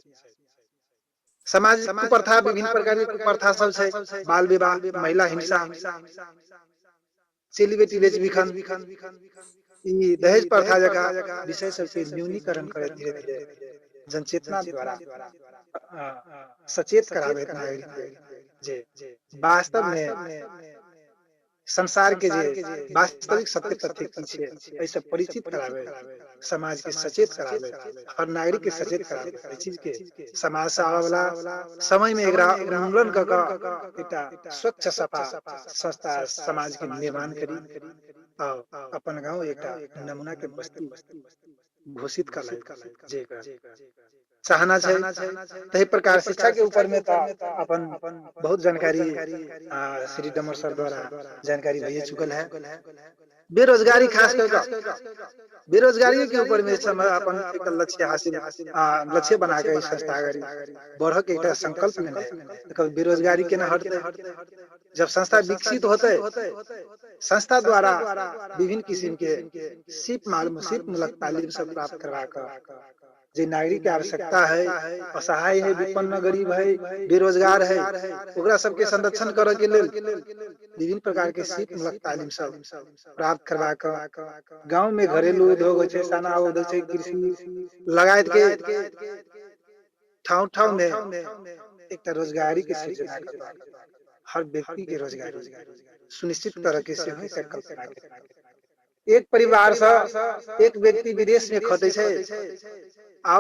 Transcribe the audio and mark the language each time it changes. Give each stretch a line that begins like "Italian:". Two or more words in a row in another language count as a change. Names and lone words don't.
Maithili: समाज कुप्रथा विभिन्न प्रकार के कुप्रथा सब छै बाल विवाह महिला हिंसा चेली बेटी बेच बिखन ई दहेज प्रथा जका विषय सब के न्यूनीकरण करे धीरे धीरे जनचेतना द्वारा सचेत करावे नागरिक जे वास्तव में संसार के जे वास्तविक सत्य तथ्य की छै ऐसे परिचित करावे समाज के सचेत करावे और नागरिक के सचेत करावे एहि चीज के समाज से आवे वाला समय में एकरा उन्मूलन क के एकटा स्वच्छ सफा संस्था समाज के निर्माण करी और अपन गांव एकटा नमूना के बस्ती घोषित कर जे चाहना छै तही प्रकार शिक्षा के ऊपर में अपन बहुत जानकारी श्री डमर सर द्वारा जानकारी भइए चुकल है बेरोजगारी खास कर बेरोजगारी के ऊपर में अपन एक लक्ष्य हासिल लक्ष्य बना के संस्था बढ़ के एक संकल्प लेना बेरोजगारी के न हटते जब संस्था विकसित होते संस्था द्वारा विभिन्न किस्म के सिप मूलक तालीम सब प्राप्त करवा कर जे नागरिक के आवश्यकता है असहाय है विपन्न गरीब है बेरोजगार है ओकरा सबके संरक्षण करे के लेल विभिन्न प्रकार के सिप मूलक तालीम सब प्राप्त करवा कर गांव में घरेलू उद्योग होय छै साना उद्योग छै कृषि लगायत के ठाव ठाव में एकटा रोजगारी के सृजना करवा हर व्यक्ति के रोजगारी सुनिश्चित करे के सेहो एकटा कल्पना एक परिवार से एक व्यक्ति विदेश में खटे छै और